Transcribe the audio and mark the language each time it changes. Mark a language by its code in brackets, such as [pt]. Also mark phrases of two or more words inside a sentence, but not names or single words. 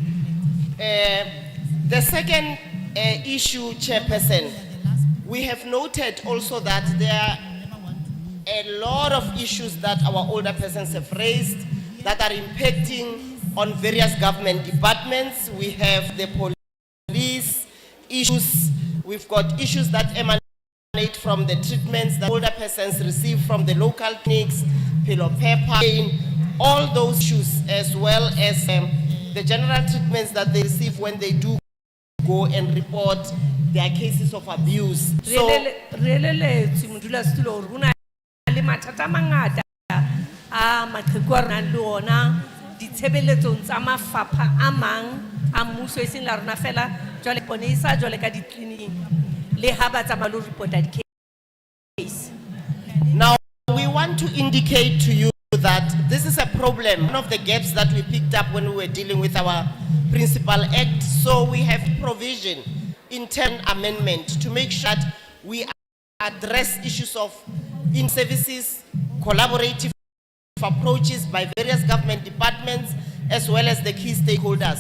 [en] The second issue, Chairperson, we have noted also that there are a lot of issues that our older persons have raised that are impacting on various government departments. We have the police issues, we've got issues that emanate from the treatments that older persons receive from the local clinics, pillow pepper, all those issues, as well as the general treatments that they receive when they do go and report their cases of abuse. So, [st] mathata mangata a maqheku a rona le ona ditshebeletsong tsa mafapha a mang a mmuso e seng la rona fela jwale ponisa jwale ka ditleliniking le ha ba tsamaya lo reporta di-case. [en] Now, we want to indicate to you that this is a problem, one of the gaps that we picked up when we were dealing with our Principal Act. So we have provision in 10 amendment to make sure that we address issues of in-services, collaborative approaches by various government departments, as well as the key stakeholders.